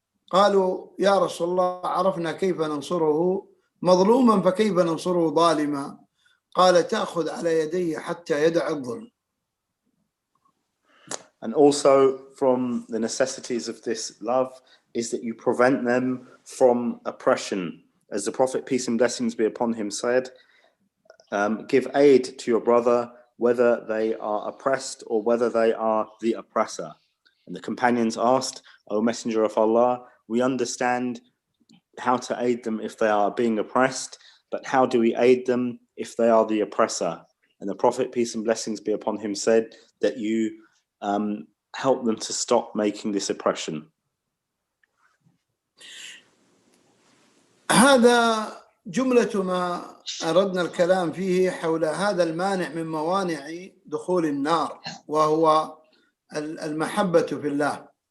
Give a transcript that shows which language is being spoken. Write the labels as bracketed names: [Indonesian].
[Arabic] قالوا يا رسول الله عرفنا كيف ننصره مظلوما فكيف ننصره ظالما؟ قال تأخذ على يديه حتى يدع الظلم. [English] And also from the necessities of this love is that you prevent them from oppression. As the Prophet, peace and blessings be upon him, said, give aid to your brother whether they are oppressed or whether they are the oppressor. And the companions asked, O Messenger of Allah, we understand how to aid them if they are being oppressed, but how do we aid them if they are the oppressor? And the Prophet, peace and blessings be upon him, said that you help them to stop making this oppression. [Arabic] هذا جملة ما أردنا الكلام فيه حول هذا المانع من موانع دخول النار، وهو المحبة في الله.